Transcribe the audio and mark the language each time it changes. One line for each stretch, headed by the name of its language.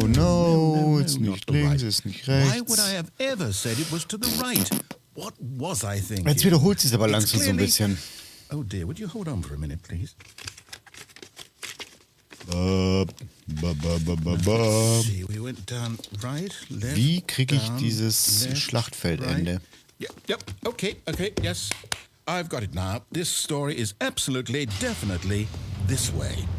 English: no, it's
German: nicht links, it's nicht rechts.
English: Why would I have ever said it was to the right? What was I thinking?
German: Jetzt wiederholt sich aber langsam so ein bisschen.
English: Oh dear, would you hold on for a minute, please? See, we went down right, left,
German: Wie kriege ich dieses Schlachtfeldende?
English: Right. Yep, okay, yes. I've got it now. This story is absolutely, definitely this way.